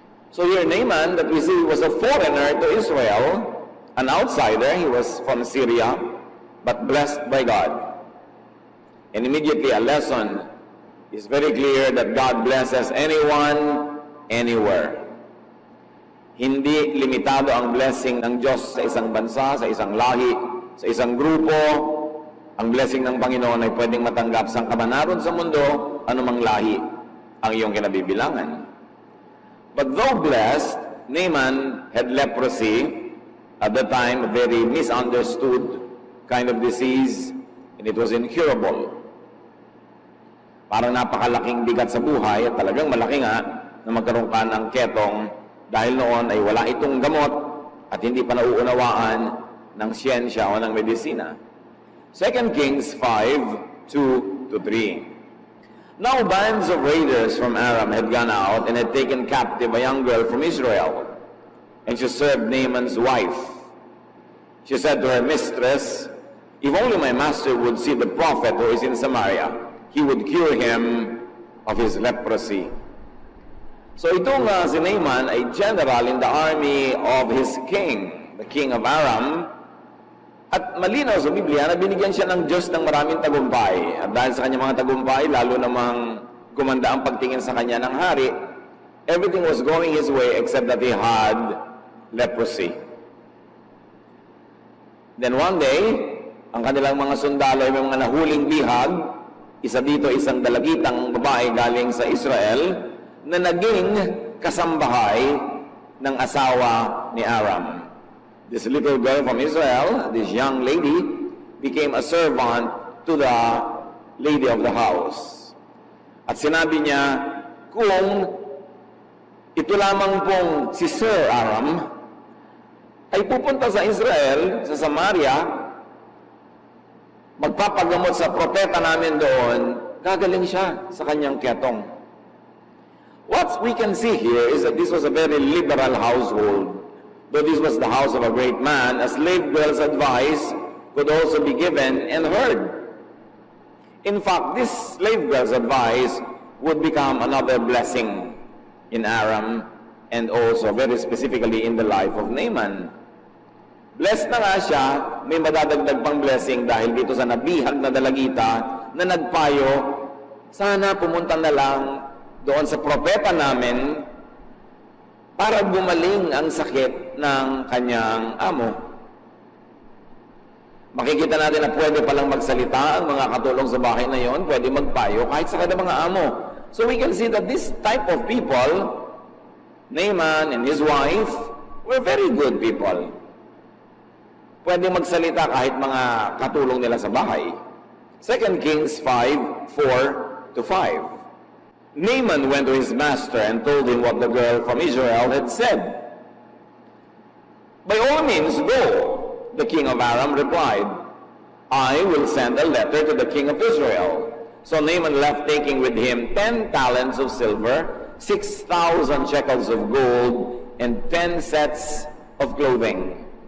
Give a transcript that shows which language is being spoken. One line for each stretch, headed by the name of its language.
English: So here Naaman, that we see, was a foreigner to Israel, an outsider. He was from Syria, but blessed by God. And immediately a lesson is very clear that God blesses anyone, anywhere.
Filipino: Hindi limitado ang blessing ng Diyos sa isang bansa, sa isang lahi, sa isang grupo. Ang blessing ng Panginoon ay pwedeng matanggap sa kamanaron sa mundo, anumang lahi ang iyong kinabibilangan.
English: But though blessed, Naaman had leprosy, at the time a very misunderstood kind of disease, and it was incurable.
Filipino: Parang napakalaking bigat sa buhay, at talagang malaki nga na magkaroon ka ng ketong dahil noon ay wala itong gamot at hindi pa nauunawaan ng siyensya o ng medisina.
English: 2 Kings 5:2-3. Now bands of raiders from Aram had gone out and had taken captive a young girl from Israel, and she served Naaman's wife. She said to her mistress, "If only my master would see the prophet who is in Samaria, he would cure him of his leprosy." So
Filipino: itong si Naaman ay
English: general in the army of his king, the king of Aram.
Filipino: At malinaw sa Biblia na binigyan siya ng Diyos ng maraming tagumpay. At dahil sa kanyang mga tagumpay, lalo namang gumanda ang pagtingin sa kanya ng hari,
English: everything was going his way except that he had leprosy. Then one day,
Filipino: ang kanilang mga sundalo ay may mga nahuling bihag, isa dito isang dalagitang babae galing sa Israel, na naging kasambahay ng asawa ni Aram.
English: This little girl from Israel, this young lady, became a servant to the lady of the house.
Filipino: At sinabi niya, kung ito lamang pong si Sir Aram ay pupunta sa Israel, sa Samaria, magpapagamot sa propeta namin doon, gagaling siya sa kanyang ketong.
English: What we can see here is that this was a very liberal household. Though this was the house of a great man, a slave girl's advice could also be given and heard. In fact, this slave girl's advice would become another blessing in Aram and also very specifically in the life of Naaman.
Filipino: Blessed na nga siya, may madadagdag pang blessing dahil dito sa nabihag na dalagita na nagpayo, sana pumunta na lang doon sa propeta namin para gumaling ang sakit ng kanyang amo. Makikita natin na pwede palang magsalita ang mga katulong sa bahay na yon, pwede magpayo kahit sa kanilang mga amo.
English: So we can see that this type of people, Naaman and his wife, were very good people.
Filipino: Pwede magsalita kahit mga katulong nila sa bahay.
English: 2 Kings 5:4-5. Naaman went to his master and told him what the girl from Israel had said. "By all means, go." The king of Aram replied, "I will send a letter to the king of Israel." So Naaman left, taking with him 10 talents of silver, 6,000 shekels of gold, and 10 sets of clothing.